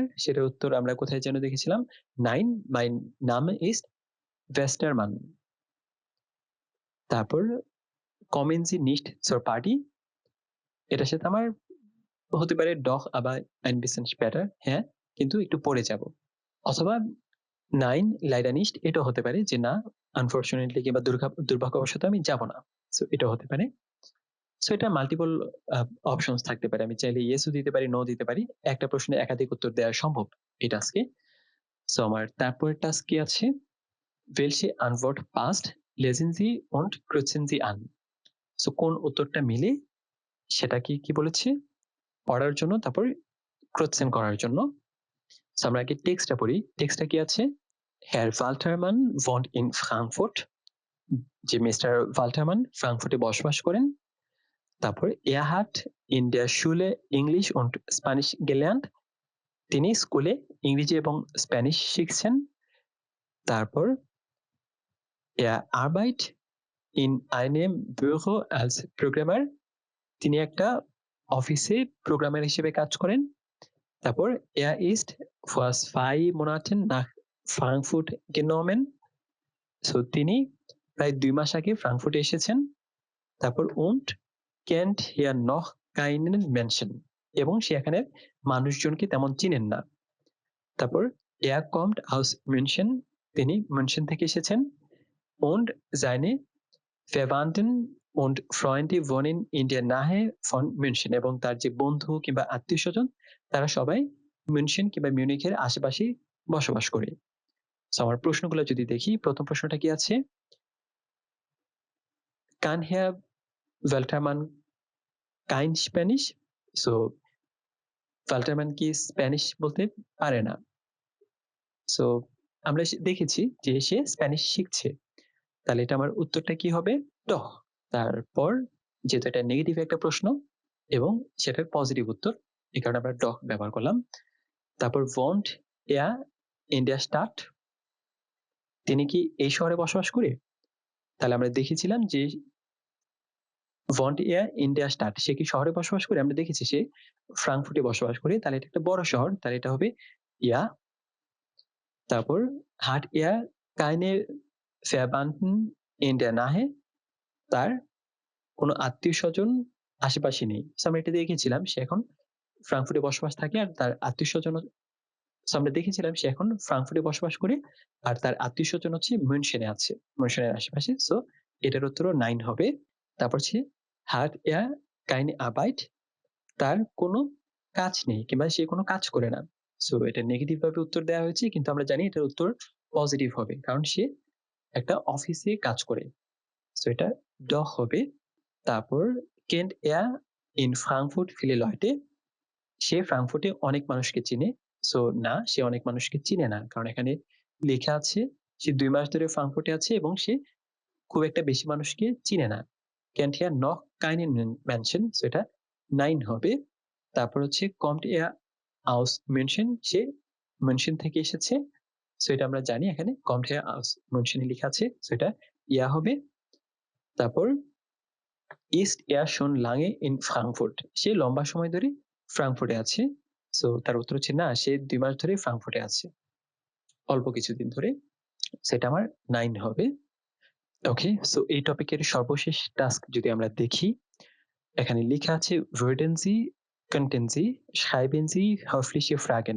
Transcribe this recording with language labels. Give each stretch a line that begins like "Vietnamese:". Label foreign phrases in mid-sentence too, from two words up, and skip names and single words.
Bangla: সেটার উত্তর আমরা কোথায় যেন দেখেছিলাম?
German: nein mein Name ist Westermann। তারপর kommen Sie nicht zur Party,
Bangla: এটার সাথে আমার হতে পারে
German: doch aber ein bisschen später,
Bangla: হ্যাঁ কিন্তু একটু পরে যাব।
German: অথবা nein leider nicht,
Bangla: এটাও হতে পারে যে না আনফরচুনেটলি কিংবা দুর্ভাগ্যবশত আমি যাব না। সো এটাও হতে পারে। সো এটা
English: multiple options
Bangla: থাকতে পারে। আমি চাইলে ইয়েসও দিতে পারি, নো দিতে পারি। একটা প্রশ্নে একাধিক উত্তর দেওয়া সম্ভব এই টাস্কে। সো আমার তারপরের টাস্ক কি আছে?
German: welche Antwort passt lesen Sie und kreuzen Sie an,
Bangla: সো কোন উত্তরটা মিলে সেটা কি বলেছে পড়ার জন্য তারপর ক্রোচেন করার জন্য। সো আমরা আগে টেক্সটটা পড়ি। টেক্সটটা কি আছে?
German: Herr Waltermann wohnt in Frankfurt,
Bangla: যে মিস্টার ওয়াল্টারম্যান ফ্রাঙ্কফুর্টে বসবাস করেন।
German: তারপর er hat in der Schule English und Spanish gelernt,
Bangla: তিনি স্কুলে ইংরেজি এবং স্প্যানিশ শিখছেন।
German: তারপর er arbeitet in einem Büro als Programmer,
Bangla: তিনি একটা অফিসে প্রোগ্রামার হিসেবে কাজ করেন।
German: তারপর er ist vor 2 Monaten nach Frankfurt gekommen,
Bangla: সো তিনি প্রায় ২ মাস আগে ফ্রাঙ্কফুর্টে এসেছেন।
German: তারপর und kennt hier noch keinen Menschen,
Bangla: এবং সে এখানে মানুষজনকে তেমন চিনেন না।
German: তারপর er kommt aus München,
Bangla: তিনি মুনশন থেকে এসেছেন।
German: und seine Verwandten und Freunde wohnen in der Nähe von München,
Bangla: এবং তার যে বন্ধু কিংবা আত্মীয়স্বজন তারা সবাই মিউনশন কিংবা মিউনিখের আশেপাশে বসবাস করে। সো আমার প্রশ্নগুলো যদি দেখি প্রথম প্রশ্নটা কি আছে?
German: Kann Herr Weltermann kein Spanish?
Bangla: So ওয়াল্টারম্যান কি স্প্যানিশ বলতে পারে না। সো আমরা দেখেছি যে সে স্প্যানিশ শিখছে। তাহলে এটা আমার উত্তরটা কি হবে? ডহ। তারপর যেহেতু এটা নেগেটিভ একটা প্রশ্ন এবং সেটার পজিটিভ উত্তর, এই কারণে আমরা ডহ ব্যবহার করলাম।
German: তারপর wohnt er in der Stadt?
Bangla: তিনি কি এই শহরে বসবাস করে? তাহলে আমরা দেখেছিলাম যে
German: wohnt er in der Stadt,
Bangla: সে কি শহরে বসবাস করে? আমরা দেখেছি সে ফ্রাঙ্কফুর্টে বসবাস করে। তাহলে এটা একটা বড় শহর, তাহলে এটা হবে ja।
German: তারপর hat er keine Verwandten in der Nähe?
Bangla: তার কোনো আত্মীয়স্বজন আশেপাশে নেই। সো আমরা এটা দেখেছিলাম সে এখন ফ্রাঙ্কফুর্টে বসবাস থাকে আর তার আত্মীয়স্বজন, সো আমরা দেখেছিলাম সে এখন ফ্রাঙ্কফুর্টে বসবাস করে আর তার আত্মীয়স্বজন হচ্ছে মিউনশেনে আছে, মিউনশেনের আশেপাশে। সো এটার উত্তরও 9 হবে। তারপর হচ্ছে
German: hat er keine Arbeit?
Bangla: তার কোনো কাজ নেই কিংবা সে কোনো কাজ করে না। সো এটা নেগেটিভ ভাবে উত্তর দেওয়া হয়েছে, কিন্তু আমরা জানি এটার উত্তর পজিটিভ হবে কারণ সে একটা অফিসে কাজ করে। সো এটা ডহ হবে। তারপর
German: kennt er in Frankfurt viele Leute?
Bangla: সে ফ্রাঙ্কফুর্টে অনেক মানুষকে চিনে। সো না, সে অনেক মানুষকে চিনে না, কারণ এখানে লেখা আছে সে 2 মাস ধরে ফ্রাঙ্কফুর্টে আছে এবং সে খুব একটা বেশি মানুষকে চিনে না।
German: kennt er noch keinen Menschen?
Bangla: সো এটা 9 হবে। তারপর হচ্ছে
German: kommt er aus München?
Bangla: সে মিউনশেন থেকে এসেছে। সো এটা আমরা জানি এখানে
German: kommt er aus München
Bangla: লেখা আছে। সো এটা ইয়া হবে। তারপর
German: ist er schon lange in Frankfurt?
Bangla: সে লম্বা সময় ধরে ফ্রাঙ্কফুর্টে আছে। সো তার উত্তর হচ্ছে না, সে 2 মাস ধরে ফ্রাঙ্কফুর্টে আছে। অল্প কিছুদিন ধরে। সেটা আমার 9 হবে।
English: okay, so
Bangla: এই টপিকের সর্বশেষ টাস্ক যদি আমরা দেখি, এখানে লেখা আছে
German: würden Sie, könnten Sie, schreiben Sie höfliche Fragen?